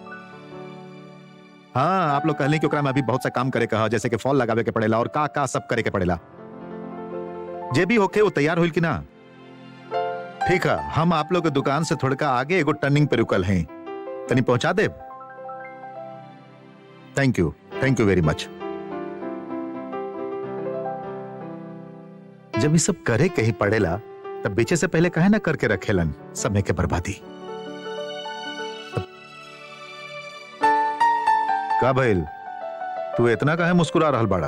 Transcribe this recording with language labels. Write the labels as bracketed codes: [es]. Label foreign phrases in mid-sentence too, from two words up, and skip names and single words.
[bho] हाँ, आप लोग कहले कि ओकरा में अभी बहुत सा काम करे कहा, जैसे कि फॉल लगावे के पड़ेला और का सब करे के पड़ेला। जे भी होके वो तैयार होइल कि ना? ठीक है, हम आप लोग के दुकान से थोड़ा आगे एगो टर्निंग पे रुकल हैं, तनी पहुंचा दे। [en] Thank you very much. [bho] जब ये सब करे कहीं पड़ेला तब बेचे से पहले कहे ना करके रखेलन, समय के बर्बादी। का भइल? तू इतना काहे मुस्कुरा रहल बाड़ा?